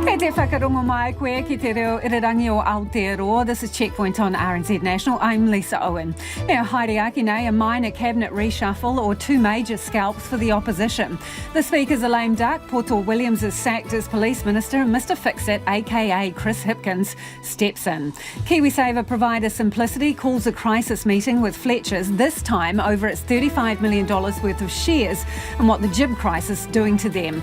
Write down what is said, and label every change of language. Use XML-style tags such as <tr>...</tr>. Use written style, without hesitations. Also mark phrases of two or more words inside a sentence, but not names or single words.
<mi>whakarongo mai koe ki te reo irirangi o Aotearoa.</mi> <en>This is Checkpoint on RNZ National. I'm Lisa Owen. Now,</en> <mi>haere ake nei,</mi> <en>a minor cabinet reshuffle or two major scalps for the opposition. The Speaker's a lame duck. Poto Williams is sacked as Police Minister and Mr Fix-It, aka Chris Hipkins, steps in. KiwiSaver provider Simplicity calls a crisis meeting with Fletcher's, this time over its $35 million worth of shares and what the jib crisis is doing to them.</en>